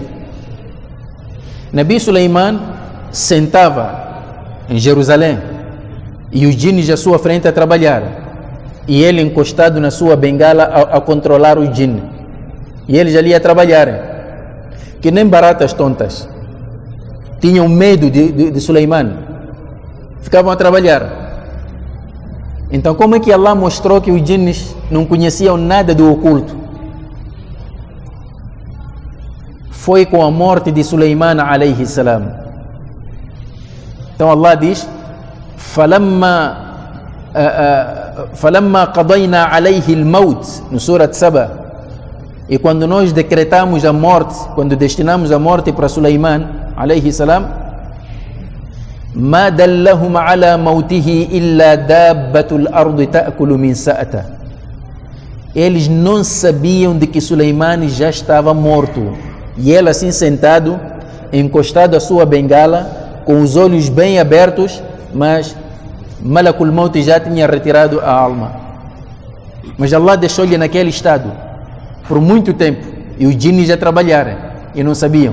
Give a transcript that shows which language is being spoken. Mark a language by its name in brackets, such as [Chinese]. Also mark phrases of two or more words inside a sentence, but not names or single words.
[Portuguese] Nabi Sulaiman sentava em Jerusalém e os jinns à sua frente a trabalhar, e ele encostado na sua bengala a controlar os jinns, e eles ali a trabalhar, que nem baratas tontas. Tinham medo de Sulaiman, ficavam a trabalhar. Então, como é que Allah mostrou que os jinns não conheciam nada do oculto? Foi com a morte de Sulaiman [Arabic] عليه السلام. [Portuguese] Então Allah diz: [Arabic] فَلَمَّا قَضَيْنَا عَلَيْهِ الْمَوْتِ, [Portuguese] no Surat Saba. E quando nós decretamos a morte, quando destinamos a morte para Sulaiman [Arabic] عليه السلام, مَا دَلَّهُمْ عَلَى مَوْتِهِ إِلَّا دَابَّةُ الْأَرْضِ تَأْكُلُ مِنْ سَأَتَهُ. [Portuguese] Eles não sabiam de que Sulaiman já estava morto, e ele assim sentado, encostado à sua bengala, com os olhos bem abertos, mas Malakul Maut já tinha retirado a alma. Mas Allah deixou-lhe naquele estado por muito tempo, e os jinns já trabalharam e não sabiam.